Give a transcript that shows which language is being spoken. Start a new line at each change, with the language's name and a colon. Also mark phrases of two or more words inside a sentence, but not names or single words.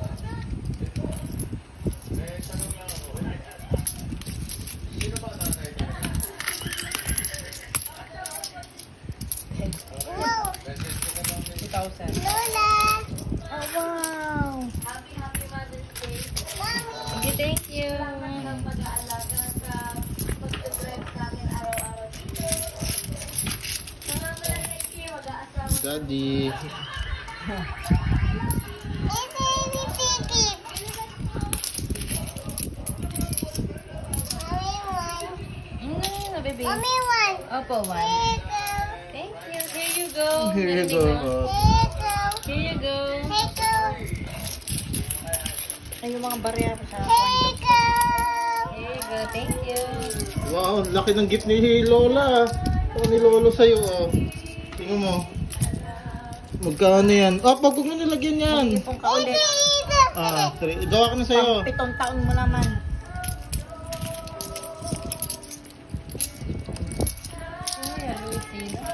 Filipino: Wow! 2,000. Lola! Oh, wow!
English: Mommy! Thank you.
Filipino: Mag-aalaga sa pag-drive namin araw-araw. Daddy. Baby.
English: Mommy, one.
Filipino: Opo, one.
English: Here you go. Thank you. Here you go. Here you
Filipino: Baby
English: go.
Filipino: ko.
English: Here Here you you go. go. Here you go.
Filipino: Ay, yung mga barya ko sa
English: Here you go. Here you go. Thank you.
Filipino: Wow, laki ng gift ni Lola. Ito ni Lolo sa'yo. Oh. Tingnan mo. Magkano yan? Oh, pag huwag mo nilagyan yan. Ipong ka ulit. Ah, gawa ka na sa'yo. Pang 7 taon mo naman. Ay, Lucy.